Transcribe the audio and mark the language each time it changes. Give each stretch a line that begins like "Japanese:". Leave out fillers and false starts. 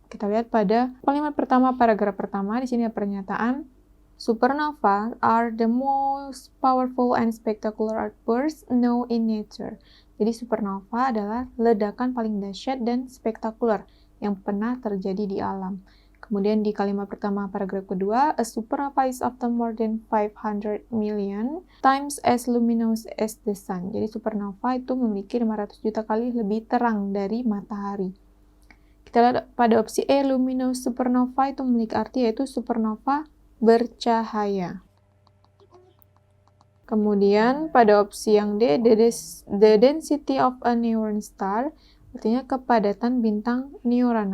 Indonesian: Kita lihat pada kalimat pertama, paragraf pertama, di sini ada pernyataan,
English: supernova are the most powerful and spectacular outbursts known in nature.
Indonesian: Jadi supernova adalah ledakan paling dahsyat dan spektakuler yang pernah terjadi di alam. Kemudian di kalimat pertama paragraf kedua,
English: a supernova is often more than 500 million times as luminous as the sun.
Indonesian: Jadi supernova itu memiliki 500 juta kali lebih terang dari matahari. Kita lihat pada opsi E, luminous supernova itu memiliki arti yaitu supernova bercahaya. Kemudian pada opsi yang D,
English: the density of a neutron star,
Indonesian: artinya kepadatan bintang neutron.